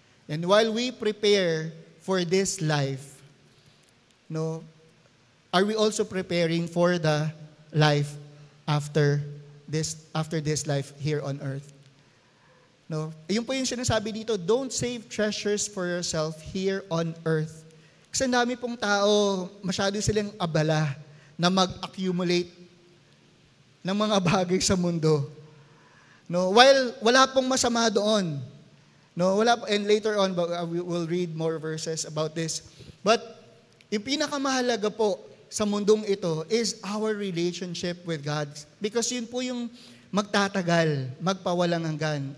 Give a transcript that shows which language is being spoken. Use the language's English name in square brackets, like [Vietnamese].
[English] And while we prepare for this life, no, are we also preparing for the life after this life here on earth? No? [Filipino] Yun po yung sinasabi dito, [English] don't save treasures for yourself here on earth. [Filipino] Kasi ang dami pong tao, masyado silang abala na mag-accumulate ng mga bagay sa mundo. No? While wala pong masama doon. [English] No, and later on, we will read more verses about this. But [Filipino] yung pinakamahalaga po sa mundong ito [English] is our relationship with God. [Filipino] Because yun po yung magtatagal, magpawalang hanggan.